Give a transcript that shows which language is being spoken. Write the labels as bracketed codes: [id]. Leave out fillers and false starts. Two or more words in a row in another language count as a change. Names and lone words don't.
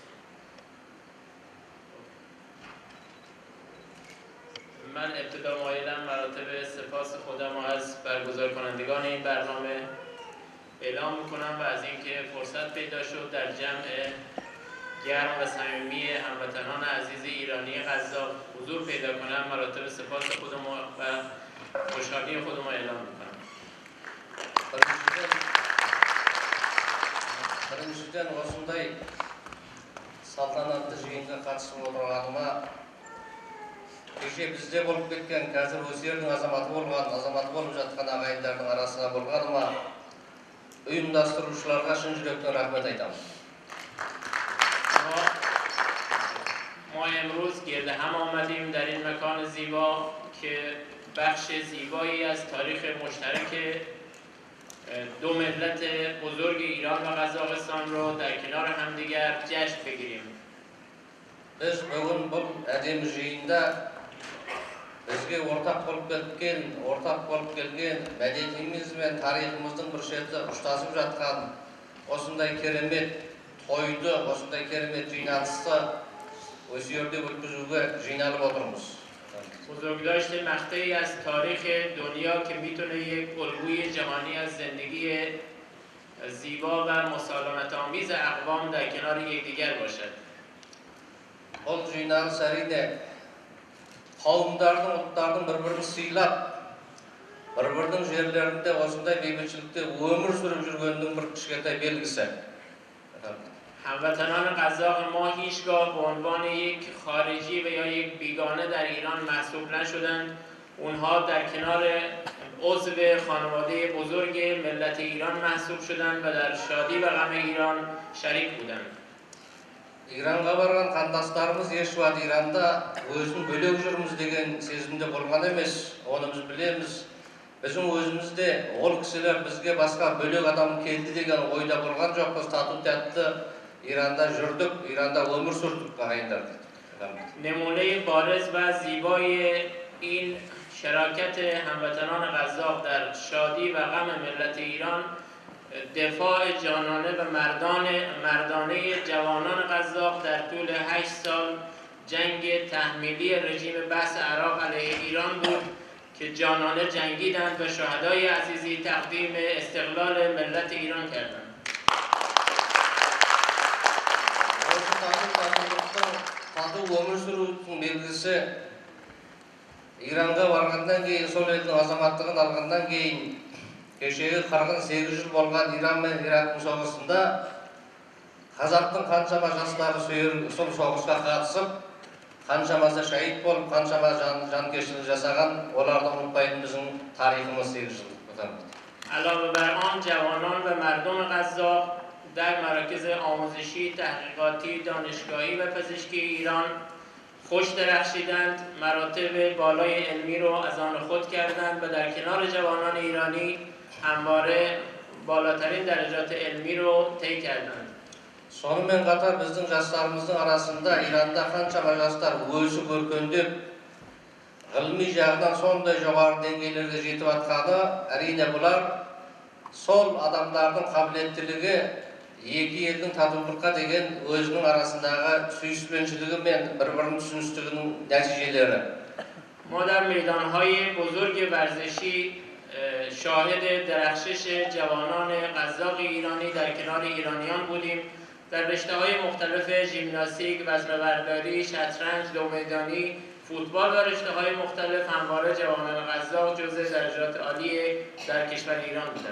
[fa] من ابتدا مایلم مراتب سپاس خودم از برگزار کنندگان این برنامه اعلام میکنم و از اینکه فرصت پیدا شد در جمع گرم و صمیمی هموطنان عزیز ایرانی غزه حضور پیدا کنم مراتب سپاس خودم و خوشحالی خودم اعلام میکنم. [kk] Біріншіден осындай салтанатты жиынға қатысып отырғаныма кеше бізде болып кеткен, қазір осы жердің азаматы болып жатқан ағайындардың арасында болғаныма ұйымдастырушыларға шын жүректен рахмет айтамын. [fa] ما امروز گرد هم آمدیم در این مکان زیبا که بخش زیبایی از تاریخ مشترک دو ملت بزرگ ایران و قزاقستان رو در کنار همدیگر جشن بگیریم. [kk] Biz бүгін бұл әдемі жиында бізге ортақ болып келген мәдениетіміз бен тарихымыздың бір шеті ұштасып жатқан осындай керемет тойды, осындай керемет жиналысты осы жерде өткізуге жиналып отырмыз. [fa] بزرگداشت مقطعی از تاریخ دنیا که میتونه یک الگوی جهانی از زندگی زیبا و مسالمت آمیز اقوام در کنار یکدیگر باشد. [kk] Бұл жиналыс әрине қауымдардың, ұлттардың бір-бірін сыйлап, бір-бірінің жерлерінде осындай бейбітшілікте өмір сүріп жүргендің бір кішкентай белгісі. [fa] هموطنان قزاق ما هیچگاه به عنوان یک خارجی و یا یک بیگانه در ایران محسوب نشدند. اونها در کنار عضو خانواده بزرگ ملت ایران محسوب شدند و در شادی و غم ایران شریک بودند. [kk] İranға барған қандастарымыз ешуат Иранда өзін бөлек жүрміз деген сезімде болған емес. Оны біз білеміз. Біздің өзімізде ол кісілер бізге басқа бөлек адам келді деген ойда болған жоқпыз. Тату-тәтті Iranda жүрдік, Iranda өмір сүрдік ағайындар. [fa] نمونه بارز و زیبای این شراکت هموطنان قزاق در شادی و غم ملت ایران دفاع جانانه و مردانه جوانان قزاق در طول 8 سال جنگ تحمیلی رژیم بأس عراق علیه ایران بود که جانانه جنگیدند و شهدای عزیزی تقدیم استقلال ملت ایران کردند. [kk] Тату өмір сүрудің белгісі Иранға барғандан кейін, сол елдің азаматтығын алғандан кейін, кешегі 48 жыл болған Иран мен Ирактың соғысында қазақтың қаншама жастары сол соғысқа қатысып, қаншамасы шәйіт болып, қаншама жанкештілік жасаған, оларды ұмытпайтын біздің тарихымыз 8 жыл. [fa] علاوه بر آن جوانان و مردم قزاق در مراکز آموزشی، تحقیقاتی، دانشگاهی و پزشکی ایران خوش درخشیدند، مراتب بالای علمی رو از آن خود کردند و در کنار جوانان ایرانی همواره بالاترین درجات علمی رو طی کردند. [kk] Сонымен қатар біздің жастарымыздың арасында Иранда қаншама жастар өсіп өркендеп, ғылыми жағынан сондай жоғары деңгейлерге жетіп жатқаны, әрине бұлар сол адамдардың қабілеттілігі екі елдің татулыққа деген өзінің арасындағы сүйіспеншілігі мен бір-бірінің түсіністігінің нәтижелері. [fa] ما در میدانهای بزرگ ورزشی شاهد درخشش جوانان قزاق ایرانی در کنار ایرانیان بودیم. در رشته‌های مختلف ژیمناستیک، وزنه‌برداری، شطرنج، دومیدانی، فوتبال و رشته‌های مختلف همواره جوانان قزاق جزو درجات عالی در کشور ایران بودند.